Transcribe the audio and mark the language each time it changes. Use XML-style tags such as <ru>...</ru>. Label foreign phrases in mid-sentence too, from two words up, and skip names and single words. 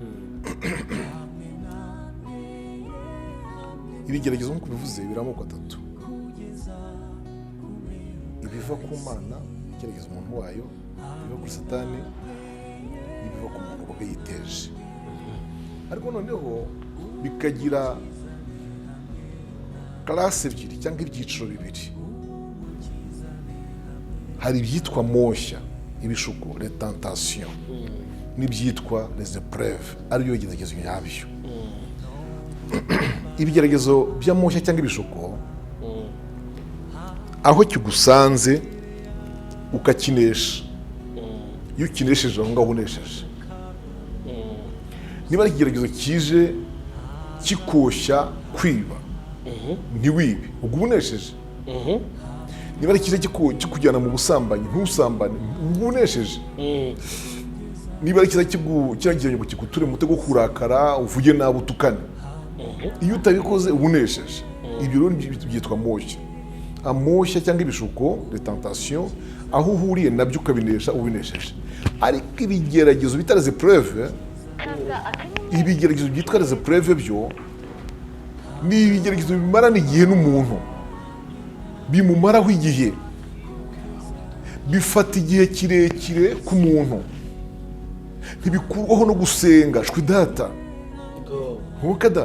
<rw>Ibigeragezo nk'uko bivuze biramoko atatu: ibiva ku Mana igerageza umuntu wayo, ibiva kuri Satani, ibiva ku muntu ubwe yiteje. Ariko noneho bikagira classe ebyiri cyangwa ibyiciro bibiri. Hari ibyitwa moshya, ibishuko,</rw> <fr>les tentations, n'ibyitwa les épreuves,</fr> <rw>ariyo igeragezo yabyo. Ibigeragezo by'amoshya cyangwa ibishuko, aho kigusanze ukakinesha, iyo ukinesheje aho ngaho unesheje. Niba ari ikigeragezo kije kikoshya kwiba, ntiwibe, ubwo unesheje. Niba ari kije kikujyana mu busambanyi, ntusambane, ubwo unesheje. Niba ari kiza kiragira ngo kiguture mu mutego kurakara, uvuge nabi utukane, iyo utabikoze uba unesheje. Ibyo rero byitwa amoshya. Amoshya cyangwa ibishuko</rw> <fr>de tentation,</fr> <rw>aho uhuriye nabyo ukabinesha ubinesheje. Ariko ibigeragezo bitari</rw> <fr>les preuves,</fr> <rw>ibigeragezo byitwa</rw> <fr>les preuves</fr> <rw>byo ni ibigeragezo bimarana igihe n'umuntu, bimumaraho igihe, bifata igihe kirekire ku muntu, ntibikurwaho no gusenga shwi data nkukada</rw>